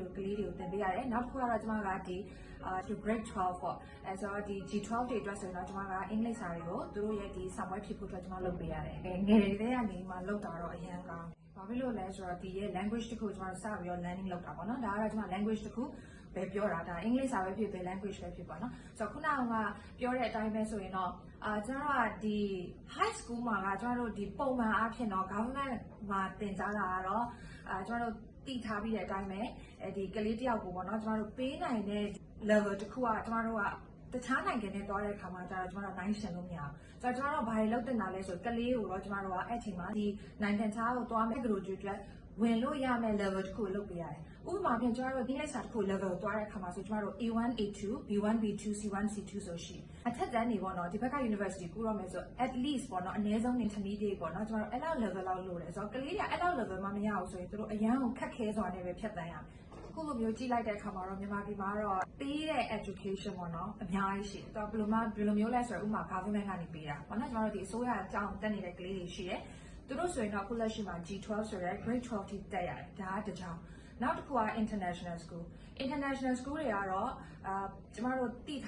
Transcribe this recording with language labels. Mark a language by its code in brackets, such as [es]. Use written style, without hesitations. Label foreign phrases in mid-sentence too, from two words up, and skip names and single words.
[my] လိုကလေးတွေကိုသင်ပေးရတယ်နောက်တစ်ခုကတော့ကျွန်မကဒီgrade 12ပေါ့အဲဆိုတော့ဒီ G12 တွေအတွက်ဆိုရင်တော့ကျွန်မကအင်္ဂလိပ်စာတွေကိုသူတို့ရဲ့ဒီစာပွဲဖြစ်ဖို့အတွက်ကျွန်မလုပ်ပေးရတယ်ငယ်တွေကနေမှလုပ်တာတော့အရင်ကောင်းဘာဖြစ်လို့လဲဆိုတော့ဒီရဲ့ language တစ်ခုကျွန်တော်စပြီးတော့ learning လုပ်တာပေါ့နော်ဒါကတော့ကျွန်မ language တစ်ခုပဲပြောတာဒါအင်္ဂလိပ်စာပဲဖြစ်ပဲ language ပဲဖြစ်ပါနော်ဆိုတော့ခုနကပြောတဲ့အတိုင်းပဲဆိုရင်တော့ကျွန်တော်ကဒီ [en] high school [my] မှာကကျွန်တော်တို့ဒီပုံမှန်အားဖြင့်တော့ government မှာသင်ကြားတာကတော့ကျွန်တော်တို့တည်ထားပြီး တဲ့အတိုင်းပဲဒီကလေးတယောက်ကိုပေါ့နော်ကျွန်တော်တို့ပေးနိုင်တဲ့ level တစ်ခုကကျွန်တော်တို့ကတခြားနိုင်ငံနဲ့တွားတဲ့အခါမှာကျတော့ကျွန်တော်တို့နိုင်ရှင်လို့မရဘူးဆိုတော့ကျွန်တော်တို့ဘာတွေလုပ်တင်တာလဲဆိုကလေးကိုတော့ကျွန်တော်တို့ကအဲ့ချိန်မှာဒီနိုင်ငံခြားကိုတွားမဲ့ကလေးတွေအတွက်ဝင်လို့ရမယ့် level တစ်ခုကိုလုပ်ပေးရတယ်ဥပမာဖြင့်ကျွန်တော်တို့ဒီလက်စာတစ်ခု level ကိုတွားတဲ့အခါမှာဆိုကျွန်တော်တို့ A1 A2 B1 B2 C1 C2 ဆိုရှိအထက်တ န်းနေပေါ့နော်ဒီဘက်က university ကူတော့မယ်ဆို [en] at least [my] ပေါ့နော်အနည်းဆုံး intermediate ပေါ့နော်ကျွန်တော်တို့အဲ့လောက် level လောက်လို့လဲဆိုတော့ကလေးတွေကအဲ့လောက် level မှမရဘူးဆိုရင်တို့အရန်ကိုခက်ခဲစွာနဲ့ပဲဖြတ်တန်းရမယ်ခုလိုမျိုးကြည့်လိုက်တဲ့အခါမှာတော့မြန်မာပြည်မှာတော့ပေးတဲ့ education ပေါ့နော်အများကြီးရှိတယ်။ဘယ်လိုမျိုးလဲဆို တော့ဥပမာ government ကနေပေးတာပေါ့နော်ကျွန်တော်တို့ဒီအစိုးရအကြောင်းတက်နေတဲ့ကလေးတွေရှိတယ်။သူတို့ဆိုရင်တော့ခုလက်ရှိမှာ G12 ဆိုတဲ့ grade 12ထိတက်ရတယ်။ဒါကတစ်ကြောင်းနောက်တစ်ခုက [en] international school [my] တွေကတော့ကျမတို့တည်